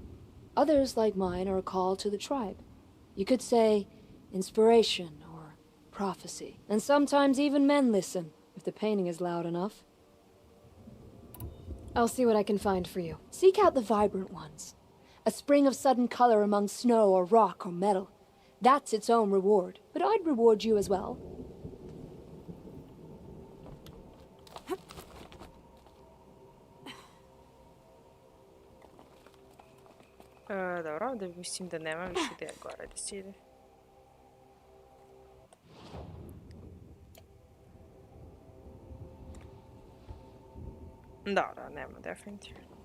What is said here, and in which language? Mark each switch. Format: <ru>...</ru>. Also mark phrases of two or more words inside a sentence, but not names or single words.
<en>Others, like mine, are a call to the tribe. You could say inspiration or prophecy. And sometimes even men listen, if the painting is loud enough. I'll see what I can find for you. Seek out the vibrant ones. A spring of sudden color among snow or rock or metal. That's its own reward. But I'd reward you as well.</en> <bs>Dobro, ovdje mislim da nema više gdje gore da se ide. Dobro, nema definitivno.</bs>